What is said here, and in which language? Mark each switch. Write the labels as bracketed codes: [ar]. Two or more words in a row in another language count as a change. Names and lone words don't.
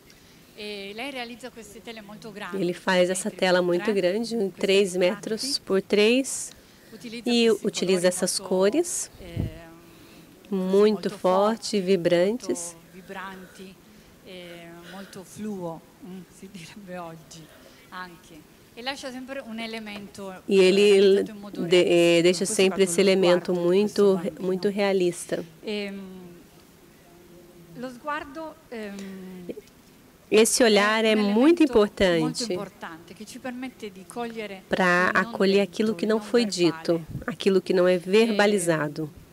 [pt] Ele faz essa tela muito grande, 3 metros por 3, e utiliza essas cores muito fortes e vibrantes. [it] Muito fluo, si direbbe oggi anche. [pt] E ele deixa sempre esse elemento muito realista. Esse olhar é muito importante para acolher aquilo que não foi dito, aquilo que não é verbalizado.